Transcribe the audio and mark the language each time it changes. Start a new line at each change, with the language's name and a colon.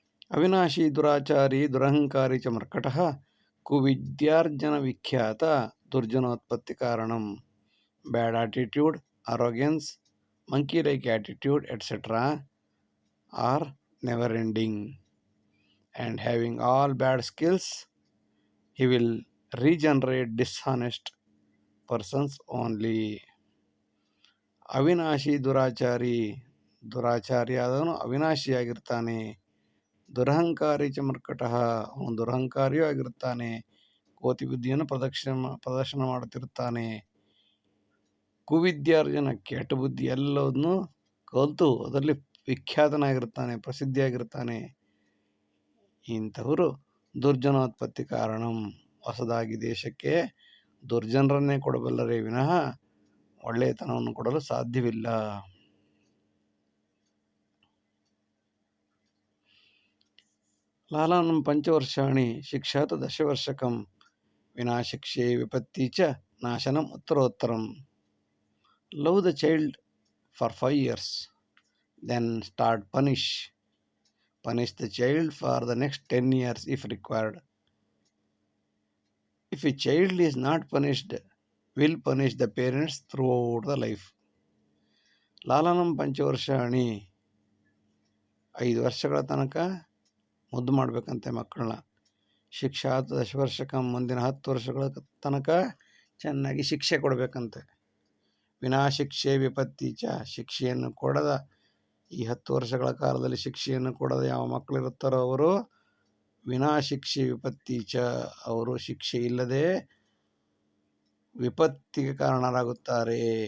Sanskrit: ಅವಿನಾಶಿ ದುರಾಚಾರಿ ದುರಹಂಕಾರಿ ಚ ಮರ್ಕಟಃ ಕುವಿದ್ಯಾರ್ಜನ ವಿಖ್ಯಾತ ದುರ್ಜನೋತ್ಪತ್ತಿ ಕಾರಣಂ.
English: Bad attitude, arrogance, monkey-like attitude, etc. are never-ending. And having all bad skills, he will regenerate dishonest persons only.
Sanskrit: ಅವಿನಾಶಿ ದುರಾಚಾರಿ
Kannada: ಆದವನು ಅವಿನಾಶಿಯಾಗಿರ್ತಾನೆ.
Sanskrit: ದುರಹಂಕಾರಿ ಚ ಮರ್ಕಟಃ,
Kannada: ಅವನು ದುರಹಂಕಾರಿಯೂ ಆಗಿರ್ತಾನೆ, ಕೋತಿ ಬುದ್ಧಿಯನ್ನು ಪ್ರದರ್ಶನ ಮಾಡುತ್ತಿರುತ್ತಾನೆ. ಕುವಿದ್ಯಾರ್ಜನ, ಕೆಟ್ಟ ಬುದ್ಧಿ ಎಲ್ಲವನ್ನೂ ಕಲಿತು ಅದರಲ್ಲಿ ವಿಖ್ಯಾತನಾಗಿರ್ತಾನೆ, ಪ್ರಸಿದ್ಧಿಯಾಗಿರ್ತಾನೆ. ಇಂಥವರು
Sanskrit: ದುರ್ಜನೋತ್ಪತ್ತಿ ಕಾರಣಂ,
Kannada: ಹೊಸದಾಗಿ ದೇಶಕ್ಕೆ ದುರ್ಜನರನ್ನೇ ಕೊಡಬಲ್ಲರೇ ವಿನಃ ಒಳ್ಳೆಯತನವನ್ನು ಕೊಡಲು ಸಾಧ್ಯವಿಲ್ಲ.
Sanskrit: ಲಾಲಾನಂ ಪಂಚವರ್ಷಾಣಿ ಶಿಕ್ಷಾತ ದಶವರ್ಷಕಂ ವಿನಾಶಿಕ್ಷೇ ವಿಪತ್ತಿ ಚ ನಾಶನಂ ಉತ್ತರೋತ್ತರಂ.
English: Love the child for 5 years, then start punish the child for the next 10 years if required. If a child is not punished, will punish the parents throughout the life.
Sanskrit: ಲಾಲನಂ ಪಂಚವರ್ಷಾಣಿ,
Kannada: 5 ವರ್ಷಗಳ ತನಕ ಮುದ್ದು ಮಾಡಬೇಕಂತೆ ಮಕ್ಕಳನ್ನ.
Sanskrit: ಶಿಕ್ಷಾತ್ ದಶವರ್ಷಕಂ,
Kannada: ಮುಂದಿನ 10 ವರ್ಷಗಳ ತನಕ ಚೆನ್ನಾಗಿ ಶಿಕ್ಷೆ ಕೊಡಬೇಕಂತೆ.
Sanskrit: ವಿನಾ ಶಿಕ್ಷೆ ವಿಪತ್ತಿ ಚ,
Kannada: ಶಿಕ್ಷೆಯನ್ನು ಕೊಡದ, ಈ 10 ವರ್ಷಗಳ ಕಾಲದಲ್ಲಿ ಶಿಕ್ಷೆಯನ್ನು ಕೊಡದ ಯಾವ ಮಕ್ಕಳಿರುತ್ತಾರೋ ಅವರು ವಿನಾ ಶಿಕ್ಷೆ ವಿಪತ್ತಿ ಚ, ಅವರು ಶಿಕ್ಷೆ ಇಲ್ಲದೆ ವಿಪತ್ತಿಗೆ ಕಾರಣರಾಗುತ್ತಾರೆ.